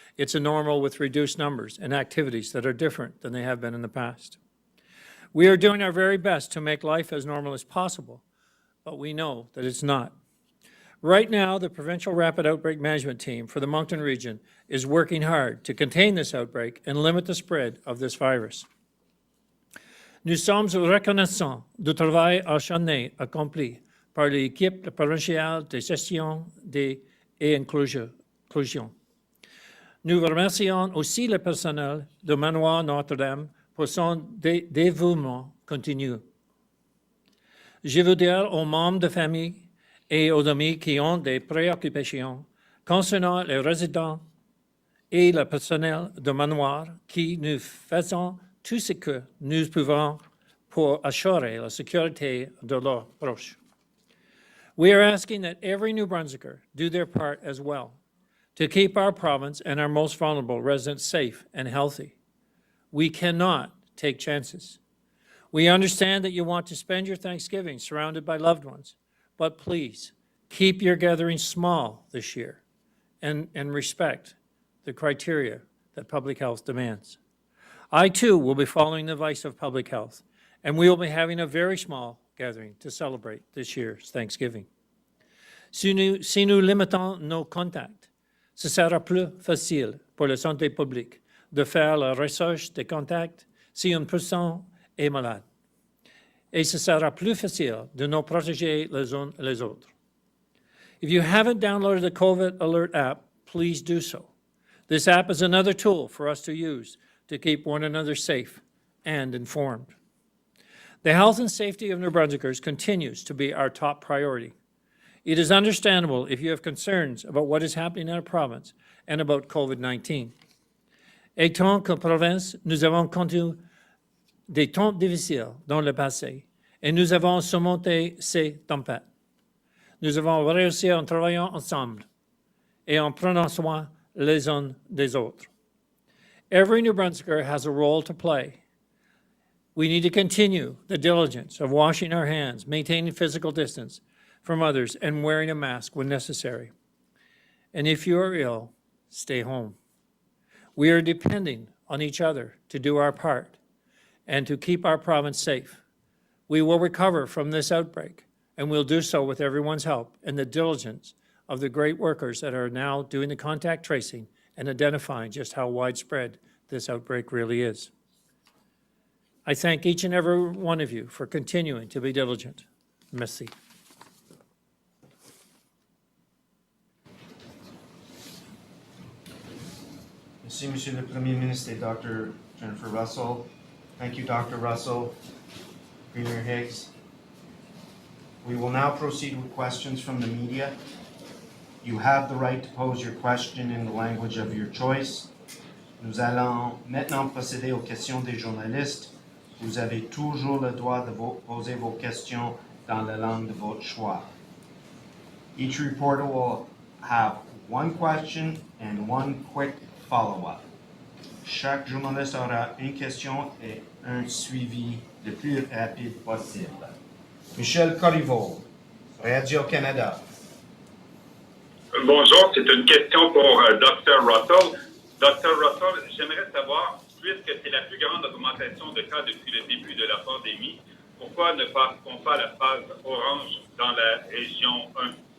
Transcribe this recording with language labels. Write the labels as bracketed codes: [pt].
[en] It's a normal with reduced numbers and activities that are different than they have been in the past. We are doing our very best to make life as normal as possible, but we know that it's not. Right now, the Provincial Rapid Outbreak Management Team for the Moncton region is working hard to contain this outbreak and limit the spread of this virus. [fr] Nous sommes reconnaissants du travail acharné accompli par l'équipe provinciale de gestion et inclusion. Nous remercions aussi le personnel du Manoir Notre-Dame pour son dévouement continu. Je veux dire aux membres de famille et aux amis qui ont des préoccupations concernant les résidents et le personnel de manoir qui nous faisons tout ce que nous pouvons pour assurer la sécurité de leurs proches. [en] We are asking that every New Brunswicker do their part as well to keep our province and our most vulnerable residents safe and healthy. We cannot take chances. We understand that you want to spend your Thanksgiving surrounded by loved ones, but please keep your gatherings small this year and respect the criteria that public health demands. I too will be following the advice of public health, and we will be having a very small gathering to celebrate this year's Thanksgiving. [fr] Si nous limitons nos contacts, ce sera plus facile pour la santé publique de faire la recherche des contacts si une personne est malade. Et ce sera plus facile de nous protéger les uns les autres. [en] If you haven't downloaded the COVID Alert app, please do so. This app is another tool for us to use to keep one another safe and informed. The health and safety of New Brunswickers continues to be our top priority. It is understandable if you have concerns about what is happening in our province and about COVID-19. [fr] Étant que province, nous avons connu des temps difficiles dans le passé et nous avons surmonté ces tempêtes. Nous avons réussi en travaillant ensemble et en prenant soin les uns des autres. [en] Every New Brunswicker has a role to play. We need to continue the diligence of washing our hands, maintaining physical distance from others, and wearing a mask when necessary. And if you are ill, stay home. We are depending on each other to do our part and to keep our province safe. We will recover from this outbreak, and we'll do so with everyone's help and the diligence of the great workers that are now doing the contact tracing and identifying just how widespread this outbreak really is. I thank each and every one of you for continuing to be diligent. [fr] Merci. Merci, Monsieur le Premier Ministre et Dr. [en] Jennifer Russell. Thank you, Dr. Russell, Premier Higgs. We will now proceed with questions from the media. You have the right to pose your question in the language of your choice. [fr] Nous allons maintenant procéder aux questions des journalistes. Vous avez toujours le droit de poser vos questions dans la langue de votre choix. [en] Each reporter will have one question and one quick follow-up. [fr] Chaque journaliste aura une question et un suivi le plus rapide possible. Michel Corriveau, Radio-Canada. Bonjour, c'est une question pour Dr. Russell. Dr. Russell, j'aimerais savoir, puisque c'est la plus grande augmentation de cas depuis le début de la pandémie, pourquoi ne passe-t-on pas la phase orange dans la région 1?